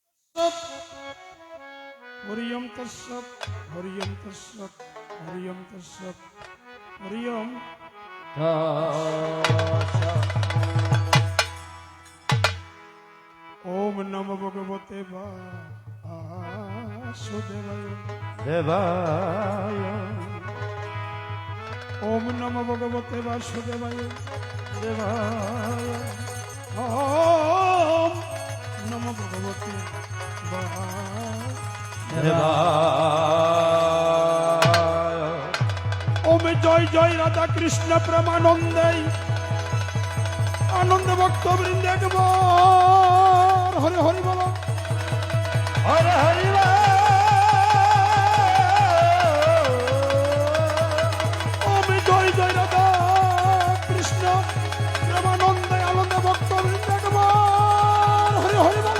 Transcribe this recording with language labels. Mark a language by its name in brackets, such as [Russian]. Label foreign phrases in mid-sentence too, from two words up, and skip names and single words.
[Sanskrit] হরিয়ম তৎসৎ হরিয়ম তৎসৎ হরিয়ম তৎসৎ হরিয়ম। ওম নমো ভগবতে বাসুদেবায়। দেবায় ওম নমো ভগবতে বাসুদেবায়। দেবায় ওম নমো ভগবতে দেবায় [Bangla] ওম জয় জয় রাধা কৃষ্ণ প্রেমানন্দে আনন্দ ভক্ত বৃন্দে একবার হরে হরি বল। হরে হরি ওম জয় জয় রাধা কৃষ্ণ প্রেমানন্দে আনন্দ ভক্ত বৃন্দে একবার হরে হরি বল।